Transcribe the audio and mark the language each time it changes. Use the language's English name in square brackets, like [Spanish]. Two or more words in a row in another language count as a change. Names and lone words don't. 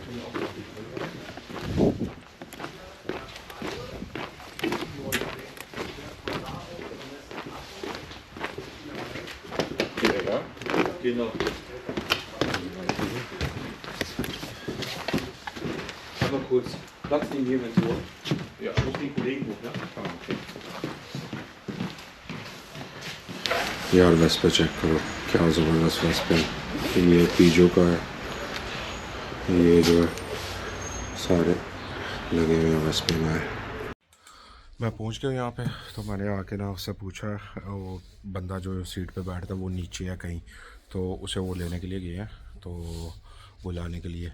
[German] Genau. Einmal kurz Platz nehmen hier, wenn Sie wollen. Ja. Ich muss den Kollegen hoch, ja? Okay. [Hindi] यार वेस्पा चेक करो, क्या ज़बरदस्त वेस्पा है। ये पीजो का है, ये जो है सारे लगे हुए हैं वेस्पे में। मैं पहुंच गया यहाँ पे, तो मैंने आके ना उससे पूछा, वो बंदा जो सीट पे बैठता वो नीचे है कहीं, तो उसे वो लेने के लिए गए हैं, तो बुलाने के लिए।